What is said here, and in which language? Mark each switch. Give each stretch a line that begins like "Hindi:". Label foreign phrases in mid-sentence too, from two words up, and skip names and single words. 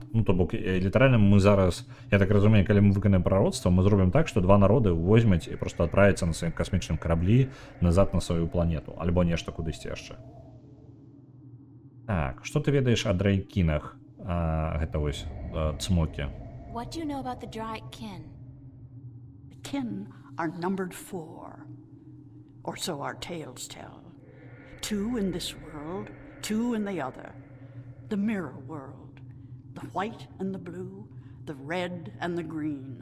Belarusian: Ну, то бок, літаральна мы зараз, я так разумею, калі мы выканаем прароцтва, мы зробім так, што два народы возьмуць і проста адправяцца на сваім касмічным караблі назад на сваю планету, альбо нешта кудысьці яшчэ. Так, што ты ведаеш о драйкінах? Гэта вось цмокі.
English: What do you know about the Draic kin? The kin are numbered 4, or so our tales tell. 2 in this world, 2 in the other. The mirror world. The white and the blue, the red and the green.